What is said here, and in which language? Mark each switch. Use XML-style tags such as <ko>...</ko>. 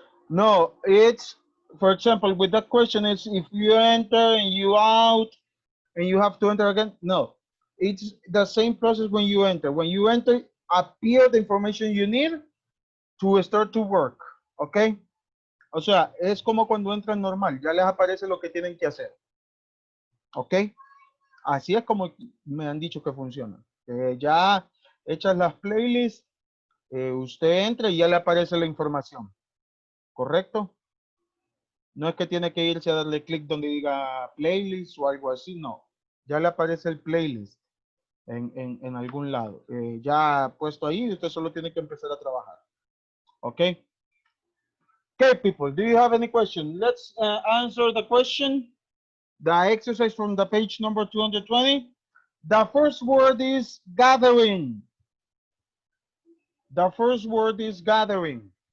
<en>No, it's for example with that question is if you enter and you out and you have to enter again. No, it's the same process when you enter. When you enter, appear the information you need to start to work. Okay.</en> <es>O sea, es como cuando entran normal, ya les aparece lo que tienen que hacer. ¿Ok? Así es como me han dicho que funciona. Ya hechas las playlists, usted entra y ya le aparece la información. ¿Correcto? No es que tiene que irse a darle clic donde diga playlist o algo así, no. Ya le aparece el playlist en algún lado. Ya puesto ahí, usted solo tiene que empezar a trabajar. ¿Ok?</es> <en>Okay, people, do you have any question? Let's answer the question. The exercise from the page number 220. The first word is gathering. The first word is gathering.</en>